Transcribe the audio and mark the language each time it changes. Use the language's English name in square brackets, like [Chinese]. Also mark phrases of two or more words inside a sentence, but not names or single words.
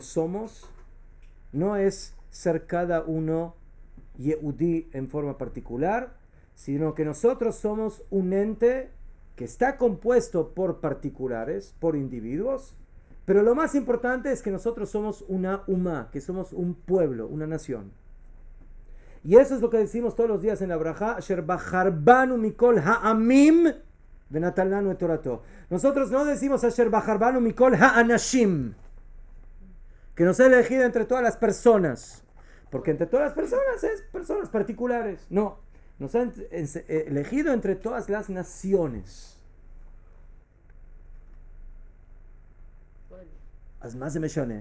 [Spanish] somos no es ser cada uno Yehudí en forma particular, sino que nosotros somos un ente que está compuesto por particulares, por individuos, Pero lo más importante es que nosotros somos una umá, que somos un pueblo, una nación. Y eso es lo que decimos todos los días en la Brajá, [Hebrew] אשר בחר בנו מכל העמים ונתן לנו את תורתו. [Spanish] Nosotros no decimos [Hebrew] אשר בחר בנו מכל האנשים, [Spanish] que nos ha elegido entre todas las personas, porque entre todas las personas es personas particulares. No, nos ha elegido entre todas las naciones. Más de Meshoné.